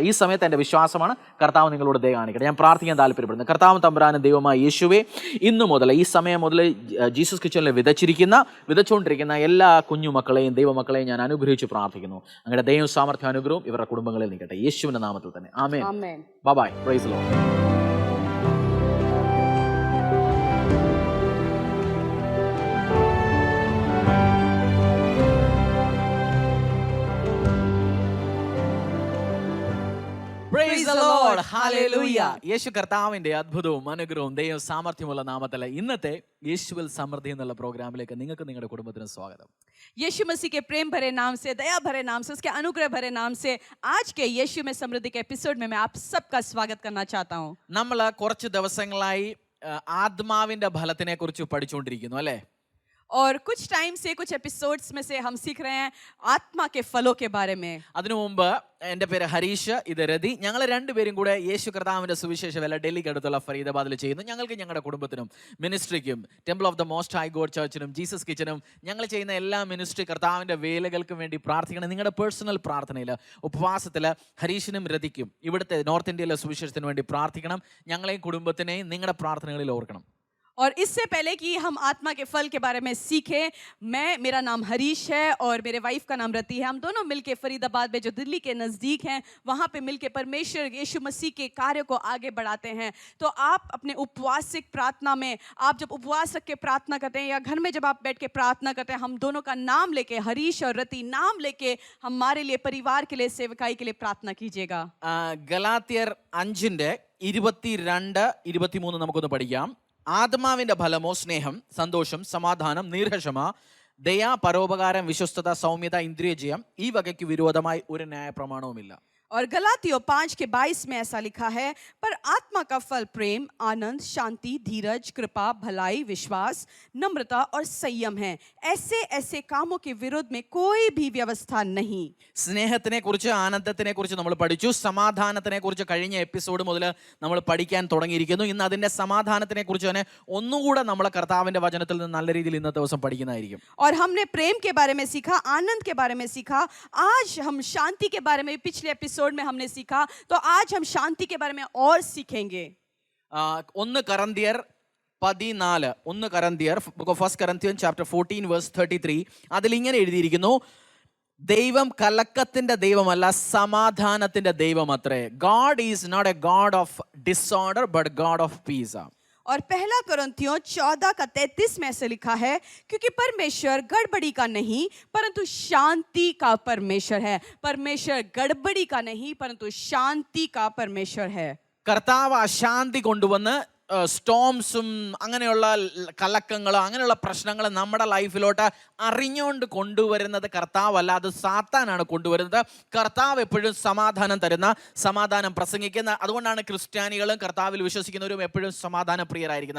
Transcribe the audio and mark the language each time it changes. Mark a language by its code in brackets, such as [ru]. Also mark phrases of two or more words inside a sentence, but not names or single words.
[ml] ഈ സമയത്ത് എൻ്റെ വിശ്വാസമാണ് കർത്താവ് നിങ്ങളോട് ദയ കാണിക്കട്ടെ. ഞാൻ പ്രാർത്ഥിക്കാൻ താല്പര്യപ്പെടുന്നു. കർത്താവ് തമ്പുരാനും ദൈവമായ യേശുവേ, ഇന്നു മുതൽ, ഈ സമയം മുതൽ ജീസസ് കിച്ചണിൽ വിതച്ചുകൊണ്ടിരിക്കുന്ന എല്ലാ കുഞ്ഞുമക്കളെയും ദൈവമക്കളെയും ഞാൻ അനുഗ്രഹിച്ച് പ്രാർത്ഥിക്കുന്നു. അങ്ങനെ ദൈവം സാമർത്ഥ്യ അനുഗ്രഹവും ഇവരുടെ കുടുംബങ്ങളിൽ നിൽക്കട്ടെ, യേശുവിൻ്റെ നാമത്തിൽ തന്നെ. ആമേൻ. [en] Bye. Praise the Lord. Praise the Lord. Hallelujah. [ml] യേശു കർത്താവിന്റെ അത്ഭുതവും അനുഗ്രഹവും ദൈവ സാമർത്ഥ്യമുള്ള നാമത്തിൽ ഇന്നത്തെ യേശുവിൽ സമൃദ്ധി എന്നുള്ള പ്രോഗ്രാമിലേക്ക് നിങ്ങൾക്ക് നിങ്ങളുടെ കുടുംബത്തിന് സ്വാഗതം. [hi] यीशु मसीह के प्रेम भरे नाम से, दया भरे नाम से, उसके अनुग्रह भरे नाम से आज के यीशु में समृद्धि के एपिसोड में मैं आप सबका स्वागत करना चाहता हूँ. [ml] നമ്മൾ കുറച്ച് ദിവസങ്ങളായി ആത്മാവിന്റെ ഫലത്തിനെ കുറിച്ച് പഠിച്ചുകൊണ്ടിരിക്കുന്നു, അല്ലേ? [hi] और कुछ टाइम से, कुछ एपिसोड्स में से हम सीख रहे हैं आत्मा के फलों के बारे में. [ml] അതിനു മുമ്പ് എൻ്റെ പേര് ഹരീഷ്, ഇത് രതി. ഞങ്ങൾ രണ്ടുപേരും കൂടെ യേശു കർത്താവിൻ്റെ സുവിശേഷ വേല ഡൽഹിക്ക് അടുത്തുള്ള ഫരീദാബാദിൽ ചെയ്യുന്നു. ഞങ്ങൾക്ക് ഞങ്ങളുടെ കുടുംബത്തിനും മിനിസ്ട്രിക്കും ടെമ്പിൾ ഓഫ് ദ മോസ്റ്റ് ഹൈ ഗോഡ് ചർച്ചിനും ജീസസ് കിച്ചനും ഞങ്ങൾ ചെയ്യുന്ന എല്ലാ മിനിസ്ട്രി കർത്താവിൻ്റെ വേലകൾക്കും വേണ്ടി പ്രാർത്ഥിക്കണം. നിങ്ങളുടെ പേഴ്സണൽ പ്രാർത്ഥനയിൽ, ഉപവാസത്തിൽ ഹരീഷിനും രതിക്കും ഇവിടുത്തെ നോർത്ത് ഇന്ത്യയിലെ സുവിശേഷത്തിന് വേണ്ടി പ്രാർത്ഥിക്കണം. ഞങ്ങളെയും കുടുംബത്തിനെയും നിങ്ങളുടെ പ്രാർത്ഥനകളിൽ ഓർക്കണം. [hi] और इससे पहले कि हम आत्मा के फल के बारे में सीखें, मेरा नाम हरीश है और मेरे वाइफ का नाम रति है। हम दोनों मिलके फरीदाबाद में जो दिल्ली के नज़दीक हैं वहाँ पे मिलके परमेश्वर यीशु मसीह के कार्य को आगे बढ़ाते हैं। तो आप अपने उपवासिक प्रार्थना में, आप जब उपवास रख के प्रार्थना करते हैं या घर में जब आप बैठ के प्रार्थना करते हैं, हम दोनों का नाम लेके, हरीश और रति नाम लेके हमारे लिए, परिवार के लिए, सेवकाई के लिए प्रार्थना कीजिएगा। [ml] ഗലാത്യർ 5:22-23 നമുക്കൊന്ന് പഠിക്കാം. ആത്മാവിന്റെ ഫലമോ സ്നേഹം, സന്തോഷം, സമാധാനം, ദീർഘക്ഷമ, ദയ, പരോപകാരം, വിശ്വസ്തത, സൗമ്യത, ഇന്ദ്രിയജയം, ഈ വകയ്ക്ക് വിരോധമായി ഒരു ന്യായപ്രമാണവുമില്ല. [hi] और गलातियों 5:22 में ऐसा लिखा है, पर आत्मा का फल प्रेम, आनंद, शांति, धीरज, कृपा, भलाई, विश्वास, नम्रता और संयम है। ऐसे ऐसे कामों के विरोध में कोई भी व्यवस्था नहीं। [ml] സ്നേഹത്തിനെ കുറിച്ച്, ആനന്ദത്തിനെ കുറിച്ച് നമ്മൾ പഠിച്ചു. സമാധാനത്തിനെ കുറിച്ച് കഴിഞ്ഞ എപ്പിസോഡ് മുതൽ നമ്മൾ പഠിക്കാൻ തുടങ്ങിയിരിക്കുന്നു. ഇന്ന് അതിന്റെ സമാധാനത്തിനെ കുറിച്ച് തന്നെ ഒന്നുകൂടെ നമ്മളെ കർത്താവിന്റെ വചനത്തിൽ നിന്ന് നല്ല രീതിയിൽ ഇന്നത്തെ ദിവസം പഠിക്കുന്നതായിരിക്കും. [hi] और हमने प्रेम के बारे में सीखा, आनंद के बारे में सीखा। आज हम शांति के बारे में पिछले एपिसोड में हमने सीखा, तो आज हम शांति के बारे में और सीखेंगे। [en] 1 Corinthians 14, 1 Corinthians, book of 1 Corinthians chapter 14 verse 33, [ml] അതിൽ ഇങ്ങനെ എഴുതിയിരിക്കുന്നു, ദൈവം കലക്കത്തിന്റെ ദൈവമല്ല, സമാധാനത്തിന്റെ ദൈവം അത്രേ. [en] God is not a God of disorder but God of peace. [hi] और पहला कुरिन्थियों 14:33 में ऐसे लिखा है, क्योंकि परमेश्वर गड़बड़ी का नहीं परंतु शांति का परमेश्वर है। परमेश्वर गड़बड़ी का नहीं परंतु शांति का परमेश्वर है। [ml] കർത്താവ് അശാന്തി കൊണ്ടുവന്ന് സ്റ്റോംസും അങ്ങനെയുള്ള കലക്കങ്ങളും അങ്ങനെയുള്ള പ്രശ്നങ്ങൾ നമ്മുടെ ലൈഫിലോട്ട് അറിഞ്ഞുകൊണ്ട് കൊണ്ടുവരുന്നത് കർത്താവല്ല, അത് സാത്താനാണ് കൊണ്ടുവരുന്നത്. കർത്താവ് എപ്പോഴും സമാധാനം തരുന്ന, സമാധാനം പ്രസംഗിക്കുന്ന, അതുകൊണ്ടാണ് ക്രിസ്ത്യാനികളും കർത്താവിൽ വിശ്വസിക്കുന്നവരും എപ്പോഴും സമാധാന പ്രിയരായിരിക്കുന്നത്.